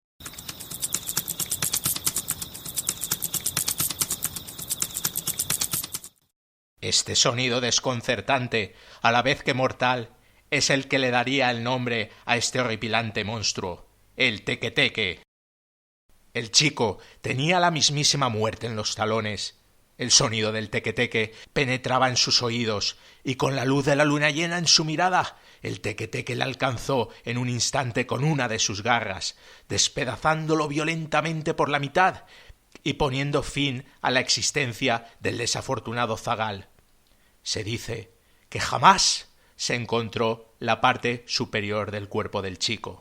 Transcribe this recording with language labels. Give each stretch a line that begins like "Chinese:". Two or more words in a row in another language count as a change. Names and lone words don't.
Spanish: Este sonido desconcertante, a la vez que mortal, es el que le daría el nombre a este horripilante monstruo, el teque-teque. El chico tenía la mismísima muerte en los talones. El sonido del teque-teque penetraba en sus oídos, y con la luz de la luna llena en su mirada, el teque-teque le alcanzó en un instante con una de sus garras, despedazándolo violentamente por la mitad y poniendo fin a la existencia del desafortunado zagal. Se dice que jamás se encontró la parte superior del cuerpo del chico.